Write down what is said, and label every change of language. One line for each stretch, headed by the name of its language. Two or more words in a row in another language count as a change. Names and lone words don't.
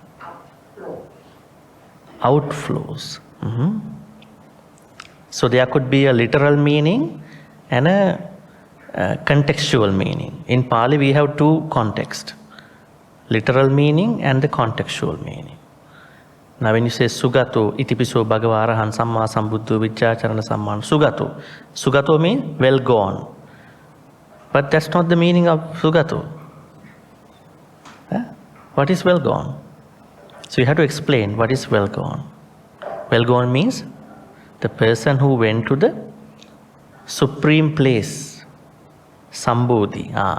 English: Outflows. Mm-hmm. So there could be a literal meaning and a contextual meaning. In Pali we have two contexts. Literal meaning and the contextual meaning. Now when you say
Pali: Sugato, Itipiso Bhagava Arahan Samma Sambuddho Vichacharana Samman, Sugato.
English: Sugato means well gone. But that's not the meaning of Sugato. What is well gone? So you have to explain what is well gone. Well gone means the person who went to the supreme place, Sambodhi.